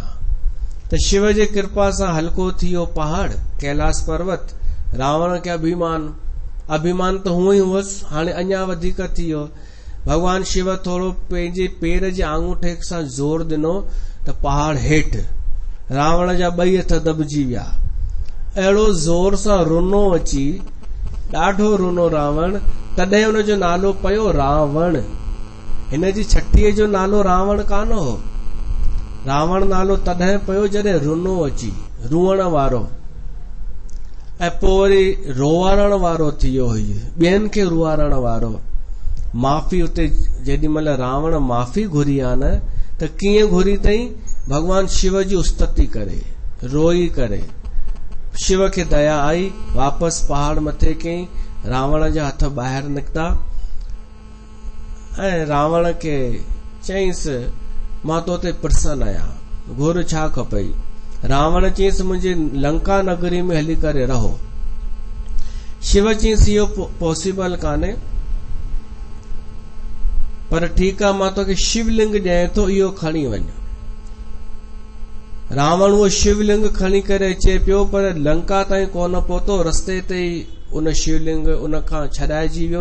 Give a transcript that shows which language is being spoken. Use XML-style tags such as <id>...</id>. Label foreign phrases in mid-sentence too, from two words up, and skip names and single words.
<sd>त शिव जे कृपा सां हल्को थी वियो पहाड़ कैलाश पर्वत। रावण खे अभिमान त हुअं ई हुअसि, हाणे अञा वधीक थी वियो। भगवान शिव थोरो पंहिंजे पेर जे आंगूठे सां ज़ोर ॾिनो त पहाड़ हेठि। रावण जा ॿई हथ दॿजी विया। अहिड़ो ज़ोर सां रुनो अची, ॾाढो रुनो रावण। तॾहिं हुनजो नालो पियो रावण। हिन जी छठीअ जो नालो रावण कान हो। रावण नालो तॾहिं पियो जॾहिं रुनो अची, रुअण वारो। ऐं पोइ वरी रोवारण वारो थी वियो हुई, ॿियनि खे रुआरण वारो। माफ़ी उते जेॾी महिल रावण माफ़ी घुरी आहे न, त कीअं घुरी अथई? भगवान शिव जी उस्तति करे, रोई करे। शिव खे दया आई, वापसि पहाड़ मथे कयईं। रावण जा हथ ॿाहिरि निकिता ऐं रावण खे चयईंसि, मां तो ते प्रसन्न आहियां, घुर छा खपई? रावण चयईंसि, मुंहिंजे लंका नगरी में हली करे रहो। शिव चयईंसि, इहो पॉसिबल कान्हे, पर ठीकु आहे, मां तोखे शिवलिंग ॾियां थो, इहो खणी वञ। रावण उहो शिवलिंग खणी करे अचे पियो, पर लंका ताईं कोन पहुतो। रस्ते ते ई उन शिवलिंग उन खां छॾाइजी वियो।</sd>